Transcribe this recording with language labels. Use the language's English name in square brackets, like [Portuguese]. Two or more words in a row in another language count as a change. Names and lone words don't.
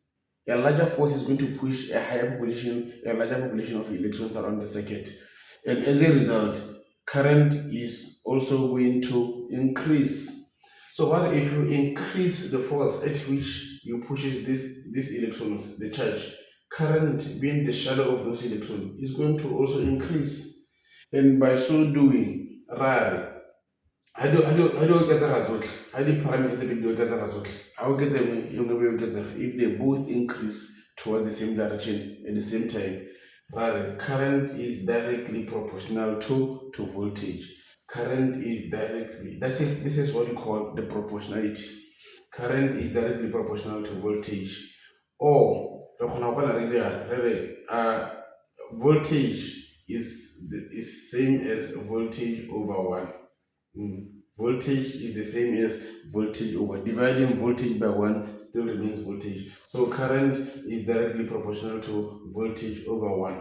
[English] A larger force is going to push a larger population of electrons around the circuit, and as a result, current is also going to increase. So what if you increase the force at which you pushes these electrons, the charge, current being the shadow of those electrons is going to also increase. And by so doing, [Tswana] rare ha di oketsega tsotlhe, ha di-parameter tse pedi di oketsega tsotlhe, ha oketsa e nngwe e oketsega, [English] if they both increase towards the same direction at the same time, rather current is directly proportional to voltage. Current is directly, this is what we call the proportionality. Current is directly proportional to voltage. [Tswana] Or re kgona go kwala re re [English] voltage is same as voltage over 1. [Tswana] Voltage is the same as voltage over, dividing voltage by 1 still remains voltage. So current is directly proportional to voltage over 1.